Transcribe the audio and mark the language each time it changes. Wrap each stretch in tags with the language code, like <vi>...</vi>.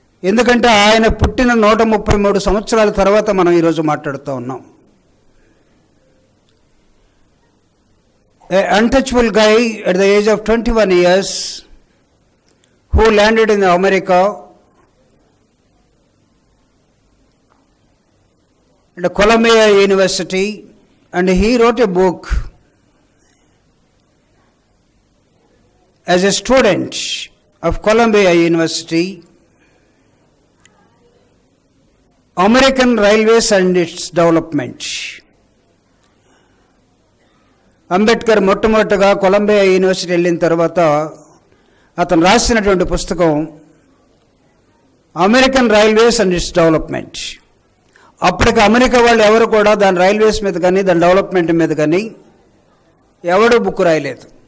<te>ఎందుకంటే ఆయన పుట్టిన 133 సంవత్సరాల తర్వాత మనం ఈరోజు మాట్లాడుతూ ఉన్నాం.</te> <en>A untouchable guy at the age of 21 years who landed in America at Columbia University, and he wrote a book as a student of Columbia University, American Railways and its Development.</en> <te>Ambedkar మొట్టమొదటిగా Columbia university వెళ్ళిన తర్వాత అతను రాసినటువంటి పుస్తకం American railways and its development. అప్పటికి America వాళ్ళు ఎవరు కూడా దాని రైల్వేస్ మీద కానీ దాని డెవలప్మెంట్ మీద కానీ ఎవడూ బుక్ రాయలేదు.</te>